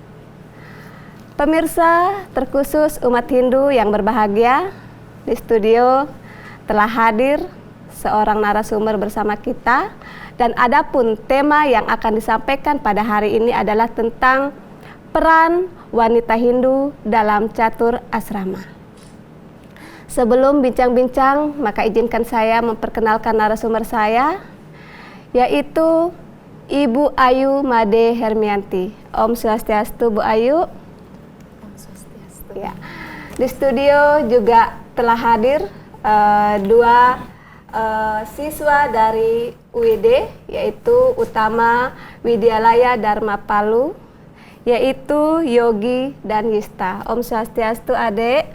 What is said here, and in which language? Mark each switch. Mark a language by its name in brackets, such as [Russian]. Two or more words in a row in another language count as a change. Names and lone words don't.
[Indonesian] Pemirsa terkhusus umat Hindu yang berbahagia, di studio telah hadir seorang narasumber bersama kita, dan adapun tema yang akan disampaikan pada hari ini adalah tentang peran wanita Hindu dalam catur asrama. Sebelum bincang-bincang, maka izinkan saya memperkenalkan narasumber saya, yaitu Ibu Ayu Made Hermianti. [Sanskrit] Om Swastiastu, [Indonesian] Bu Ayu. [Sanskrit] Om Swastiastu. [Indonesian] Ya. Di studio juga telah hadir dua siswa dari UID, yaitu Utama Widyalaya Dharma Palu, yaitu Yogi dan Yista. [Sanskrit] Om Swastiastu, [Indonesian] Adek.